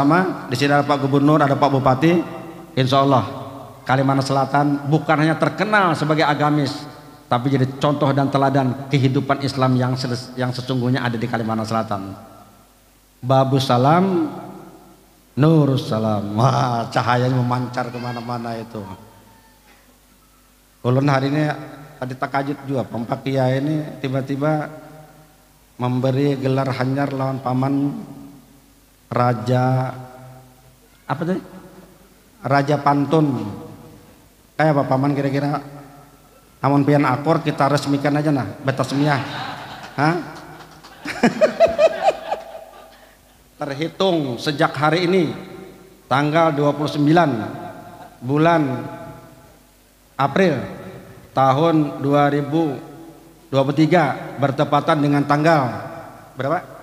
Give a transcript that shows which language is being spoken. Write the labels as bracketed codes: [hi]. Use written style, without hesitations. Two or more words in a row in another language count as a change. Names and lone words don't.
[id] Di sini ada Pak Gubernur, ada Pak Bupati. [ar] إن شاء الله [id] Kalimantan Selatan bukan hanya terkenal sebagai agamis, tapi jadi contoh dan teladan kehidupan Islam yang sesungguhnya ada di Kalimantan Selatan. [ar] باب السلام نور السلام. [id] Wah, cahayanya memancar kemana-mana itu. [bjn] Ulun hari ini tadi takajud juga Pak Kiai ini tiba-tiba memberi gelar hanyar lawan paman Raja apa tadi? [id] Raja Pantun. [bjn] Kayak apa paman kira-kira? Namun pian akur kita resmikan aja nah betasmiah. Hah? [id] Terhitung sejak hari ini tanggal 29 bulan April tahun 2023 bertepatan dengan tanggal berapa?